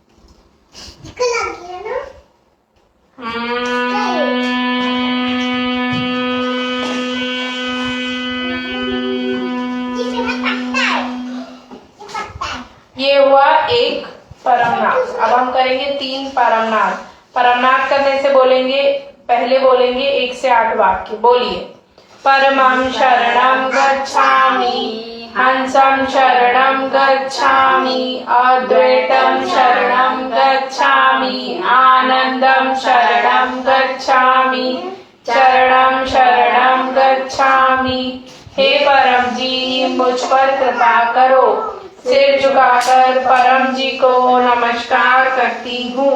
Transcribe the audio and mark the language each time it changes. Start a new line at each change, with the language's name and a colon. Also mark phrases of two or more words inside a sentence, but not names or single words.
Hindi: ये हुआ एक परमनाद। अब हम करेंगे 3 परमनाद। परमनाद करने से बोलेंगे, पहले बोलेंगे 1 से 8 वाक्य। बोलिए।
Sanskrit: परमं शरणं गच्छामि, हंसं शरणं गच्छामि, अद्वैतं शरणं गच्छामि, आनंदं शरणं गच्छामि, चरणं शरणं गच्छामि।
Hindi: हे परम जी, मुझ पर कृपा करो। सिर झुकाकर परम जी को नमस्कार करती हूँ।